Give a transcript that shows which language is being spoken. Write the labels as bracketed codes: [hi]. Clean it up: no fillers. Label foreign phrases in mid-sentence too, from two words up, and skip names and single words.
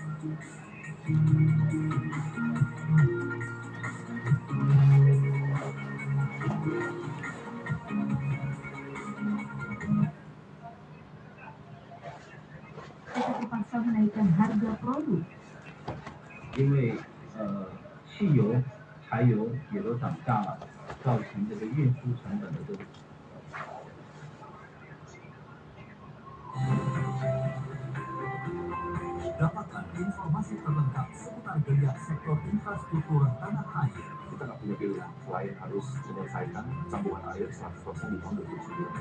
[id] Terpaksa menaikkan harga produk. [zh] 因为汽油、柴油也都涨价了，造成这个运输成本的这个。 [id] Dapatkan informasi terlengkap seputar geliat sektor infrastruktur tanah air. Kita nggak punya pilihan selain harus menyelesaikan sambungan air 100% di tahun 2009.